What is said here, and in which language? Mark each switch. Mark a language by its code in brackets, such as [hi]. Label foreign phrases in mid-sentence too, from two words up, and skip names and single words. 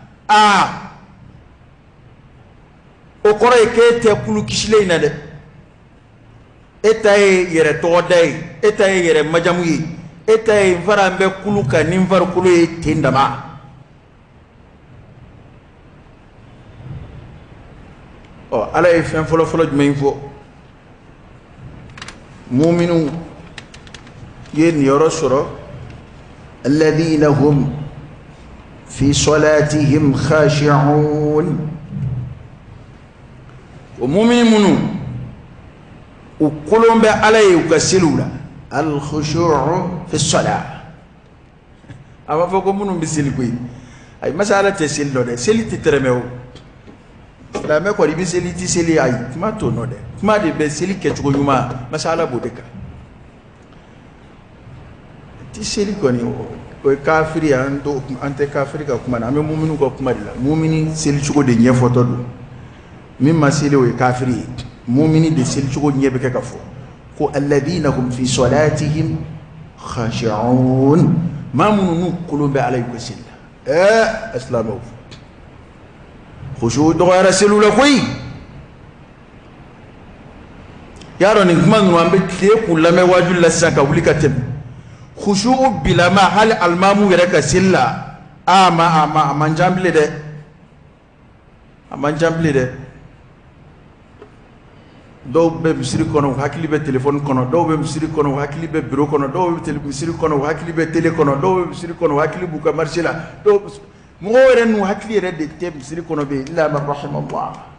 [bm] o kɔrɔ ye k'e tɛ kulu kisilen in na dɛ e ta ye yɛrɛ tɔgɔda ye e ta ye yɛrɛ majamu ye e ta ye n fara n bɛ kulu kan ni n farikolo ye ten dama ala ye fɛn fɔlɔ jumɛn fɔ mu'minu ye nin yɔrɔ sɔrɔ [ar] الذين هم في صلاتهم خاشعون [bm] o mu'mini minnu u kolon bɛ ala ye u ka seliw la [ar] الخشوع في الصلاة [bm] a b'a fɔ ko minnu bɛ seli koyi ayi masa ala tɛ seli dɔ dɛ seli tɛ tɛrɛmɛ o silamɛ kɔni i bɛ seli i tɛ seli ayi kuma t'o nɔ dɛ kuma de bɛ seli kɛcogo ɲuman masa ala b'o de kan i tɛ seli kɔni o ye kafiri ye an tɛ kafiri ka kuma na an bɛ mu'minu ka kuma de la mu'mini seli cogo de ɲɛfɔtɔ don min ma seli o ye kafiri ye mu'mini de seli cogo ɲɛ bɛ kɛ ka fɔ ko [ar] الذين هم في صلاتهم خاشعون [bm] maa minnu n'u kolon bɛ ala y'u ka seli la silamɛw khushu dɔgɔyara seliw la koyi y'a dɔn nin kuma ninnu an bɛ tile k'u lamɛn wajibi la sisan ka wuli ka tɛmɛ khushu bilama hali alimamu yɛrɛ ka seli la a man can bilen dɛ a man can bilen dɛ dɔw bɛ misiri kɔnɔ u hakili bɛ telefɔni kɔnɔ dɔw bɛ misiri kɔnɔ u hakili bɛ biro kɔnɔ dɔw bɛ misiri kɔnɔ u hakili bɛ tele kɔnɔ dɔw bɛ misiri kɔnɔ u hakili b'u ka marché la mɔgɔw yɛrɛ n'u hakili yɛrɛ de tɛ misiri kɔnɔ bɛ [ar] إلا من رحم الله